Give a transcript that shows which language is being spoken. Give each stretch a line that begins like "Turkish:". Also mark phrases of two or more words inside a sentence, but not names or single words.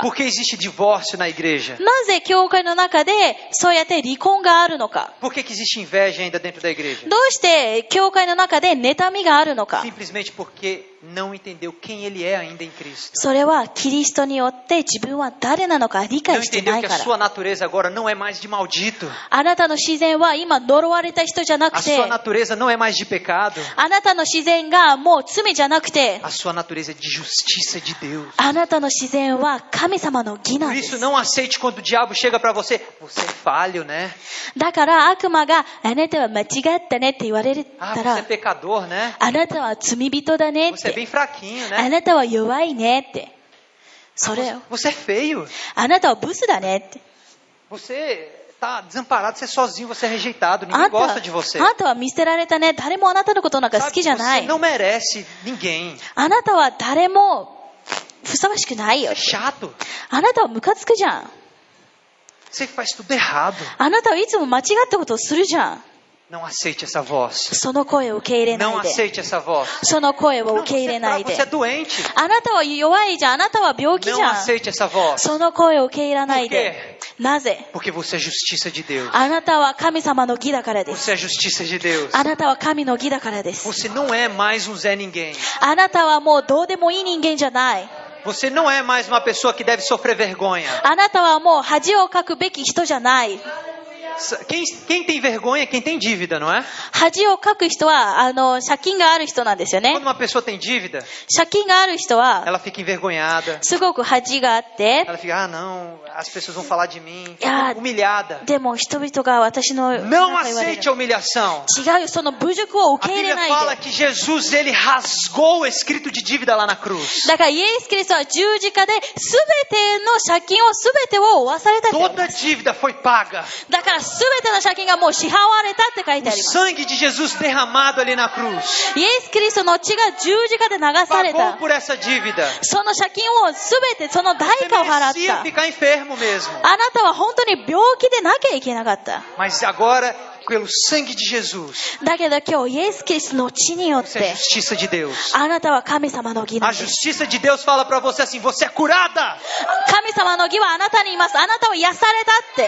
Portuguese: Por que existe divórcio na igreja?
Japanese: なぜ教会の中でそうやって離婚があるのか。
Portuguese: Por que existe inveja ainda dentro da igreja?
Japanese: どうして教会の中で妬みがあるのか。
Portuguese: Simplesmente porque não entendeu quem ele é ainda em Cristo.
Japanese: それはキリストによって自分は誰なのか理
Portuguese: Não
Japanese: 解して
Portuguese: entendeu
Japanese: ない
Portuguese: que
Japanese: か
Portuguese: a
Japanese: ら。
Portuguese: sua natureza agora não é mais de maldito.
Japanese: あなたの自然は今呪われた人じゃな
Portuguese: A
Japanese: くて、
Portuguese: sua natureza não é mais de pecado.
Japanese: あなたの自然がもう罪じゃなくて、
Portuguese: A sua natureza é de justiça de Deus.
Japanese: あなたの自然は神様の義な
Portuguese: Por
Japanese: んで
Portuguese: isso
Japanese: す。
Portuguese: não aceite quando o diabo chega para você. Você é falho, né?
Japanese: だから悪魔があなたは間違ったねって言われ
Portuguese: Ah,
Japanese: た
Portuguese: você é
Japanese: ら、
Portuguese: pecador, né?
Japanese: あなたは罪人だねっ
Portuguese: Você é
Japanese: て、
Portuguese: bem fraquinho,
Japanese: あ
Portuguese: né?
Japanese: なたは弱いねって、それを、
Portuguese: Você é feio.
Japanese: あなたはブスだねって、
Portuguese: Você tá desamparado, você é sozinho, você é rejeitado.
Japanese: あ
Portuguese: Ninguém
Japanese: んた
Portuguese: gosta de você.
Japanese: あなたは見捨てられたね、誰もあなたのことなんか好
Portuguese: Sabe,
Japanese: きじゃな
Portuguese: você
Japanese: い。
Portuguese: não merece ninguém.
Japanese: あなたは誰もふさわしくないよ
Portuguese: Você é。chato.
Japanese: あなたはムカつくじゃん。
Portuguese: Você faz tudo errado.
Japanese: あなたはいつも間違ったことをするじゃん。
Portuguese: Não aceite essa voz.
Japanese: その声を受け入れな
Portuguese: Não
Japanese: いで。
Portuguese: aceite essa voz.
Japanese: その声を
Portuguese: Não,
Japanese: 受け入
Portuguese: você
Japanese: れ
Portuguese: é
Japanese: ない
Portuguese: fraco,
Japanese: で
Portuguese: você é。doente.
Japanese: あなたは弱いじゃん。あなたは病気じ
Portuguese: Não
Japanese: ゃん。
Portuguese: aceite essa voz.
Japanese: その声を受け入れないで。なぜ？
Portuguese: Porque você é justiça de Deus.
Japanese: あなたは神様の義だからで
Portuguese: Você
Japanese: す。
Portuguese: é justiça de Deus.
Japanese: あなたは神の義だからです。
Portuguese: Você não é mais um Zé Ninguém.
Japanese: あなたはもうどうでもいい人間じゃない。
Portuguese: Você não é mais uma pessoa que deve sofrer vergonha.
Japanese: あなたはもう恥をかくべき人じゃない。
Portuguese: Quem tem vergonha é quem tem dívida, não é?
Japanese: 恥をかく人は借金がある人なんですよね
Portuguese: Quando。uma pessoa tem dívida,
Japanese: 借金がある人は
Portuguese: ela fica envergonhada.
Japanese: すごく恥があって、
Portuguese: Ela fica, ah, não, as pessoas vão falar de mim. Ah, Fica humilhada.
Japanese: でも人々が私の
Portuguese: Não
Japanese: なんか言われる
Portuguese: aceite a humilhação.
Japanese: 違うよ、その侮辱を受
Portuguese: A
Japanese: け入れ
Portuguese: Bíblia
Japanese: ない
Portuguese: fala
Japanese: で。
Portuguese: que Jesus, ele rasgou o escrito de dívida lá na cruz.
Japanese: だからイエス・キリストは十字架で全ての借金を全てを負わされたってあり
Portuguese: Toda
Japanese: ます。
Portuguese: dívida foi paga.
Japanese: だから全ての借金がもう支払われたって書いてあ
Portuguese: O
Japanese: ります。
Portuguese: sangue de Jesus derramado ali na cruz
Japanese: イエス・キリストの血が十字架で流され
Portuguese: pagou
Japanese: た。
Portuguese: por essa dívida.
Japanese: その借金を全てその代
Portuguese: Você
Japanese: 価を払っ
Portuguese: merecia
Japanese: た。
Portuguese: ficar enfermo mesmo.
Japanese: あなたは本当に病気でなきゃいけなかった。
Portuguese: Mas agora, pelo sangue de Jesus,
Japanese: だけど今日イエス・キリストの血によっ
Portuguese: você é
Japanese: て
Portuguese: justiça de Deus.
Japanese: あなたは神様の義な
Portuguese: A
Japanese: んです。
Portuguese: justiça de Deus fala pra você assim, você é curada.
Japanese: 神様の義はあなたにいます。あなたは癒されたって。